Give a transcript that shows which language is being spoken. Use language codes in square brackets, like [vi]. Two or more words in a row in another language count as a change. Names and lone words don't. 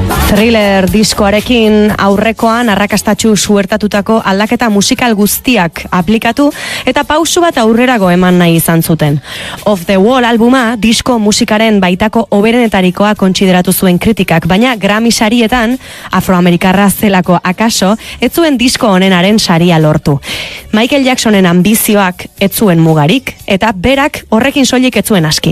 [eu] Thriller diskoarekin aurrekoan arrakastatsu suertatutako aldaketa musikal guztiak aplikatu eta pausu bat aurrerago eman nahi izan zuten. Off the Wall albuma disko musikaren baitako hoberenetarikoa kontsideratu zuen kritikak, baina Grammy sarietan afroamerikarra zelako akaso ez zuen disko honenaren saria lortu. Michael Jacksonen ambizioak ez zuen mugarik eta berak horrekin soilik ez zuen aski.